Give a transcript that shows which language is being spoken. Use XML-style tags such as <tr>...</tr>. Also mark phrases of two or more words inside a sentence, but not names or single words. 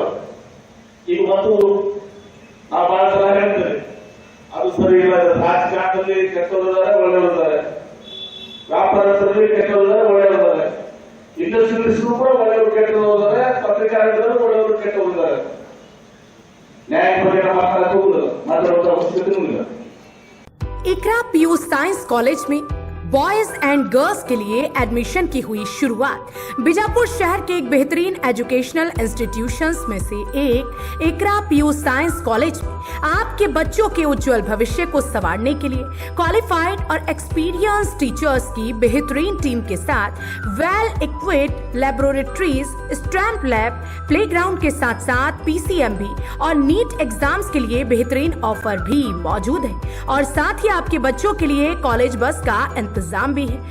<kn>ಈಗ ಮತ್ತು ನಾವು ಬಹಳ ಸಲ ಹೇಳ್ತೇವೆ, ಅದು ಸರಿ ಇಲ್ಲ, ರಾಜಕಾರಣದಲ್ಲಿ ಕೆಟ್ಟವರಿದ್ದಾರೆ, ಒಳ್ಳೆಯವರಿದ್ದಾರೆ, ವ್ಯಾಪಾರದಲ್ಲಿ ಕೆಟ್ಟವರಿದ್ದಾರೆ, ಒಳ್ಳೆಯವರಿದ್ದಾರೆ, ಇಂಡಸ್ಟ್ರಿಯಲಿಸ್ಟ್ ಕೂಡ ಒಳ್ಳೆಯವರು ಕೆಟ್ಟವರಿದ್ದಾರೆ, ಪತ್ರಿಕಾರಂಗರು ಒಳ್ಳೆಯವರು ಕೆಟ್ಟವರಿದ್ದಾರೆ. ನ್ಯಾಯ ಬಗ್ಗೆ ಮಾತಾಡುವಂತ ಅವಶ್ಯಕತೆ ಇಲ್ಲ.</kn> <hi>इकरा पीयू साइंस कॉलेज में</hi> <en>boys and girls</en> <hi>के लिए एडमिशन की हुई शुरुआत। बीजापुर शहर के एक बेहतरीन</hi> <en>educational institutions</en> <hi>में से एक इकरा पीयू साइंस कॉलेज में आपके बच्चों के उज्जवल भविष्य को संवारने के लिए क्वालिफाइड और</hi> <en>experience teachers</en> <hi>की बेहतरीन टीम के साथ</hi> <en>well equipped laboratories, stamp lab, playground</en> <hi>के साथ साथ PCMB और</hi> <en>NEET exams</en> <hi>के लिए बेहतरीन ऑफर भी मौजूद है और साथ ही आपके बच्चों के लिए</hi> <en>college bus</en> <hi>का इंतजाम भी है।</hi>